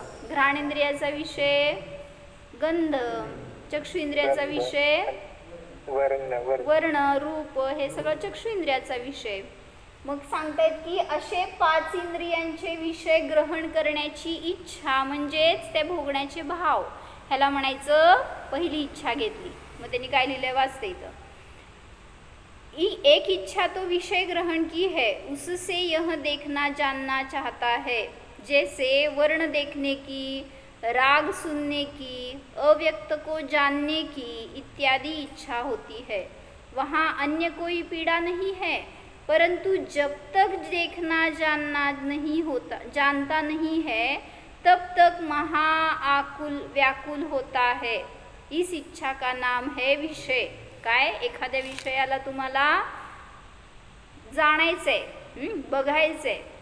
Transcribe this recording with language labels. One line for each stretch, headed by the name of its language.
Marathi: घ्राणेंद्रियाचा विषय गंध. चक्षुइंद्रियाचा विषय वर्ण, रूप, हे सगळं चक्षुइंद्रियाचा विषय. मग सांगतायत की असे 5 इंद्रियांचे विषय ग्रहण करण्याची इच्छा म्हणजेच ते भोगण्याचे भाव, ह्याला म्हणायचं पहिली इच्छा घेतली. मग त्यांनी काय लिहिलंय, वाचते इथं.
Hindi: एक इच्छा तो विषय ग्रहण की है, उससे यह देखना जानना चाहता है. जैसे वर्ण देखने की, राग सुनने की, अव्यक्त को जानने की इत्यादि इच्छा होती है. वहाँ अन्य कोई पीड़ा नहीं है, परंतु जब तक देखना जानना नहीं होता, जानता नहीं है, तब तक महाआकुल व्याकुल होता है. इस इच्छा का नाम है विषय.
Marathi: काय, एखाद्या विषयाला तुम्हाला जाणायचंय, बघायचंय.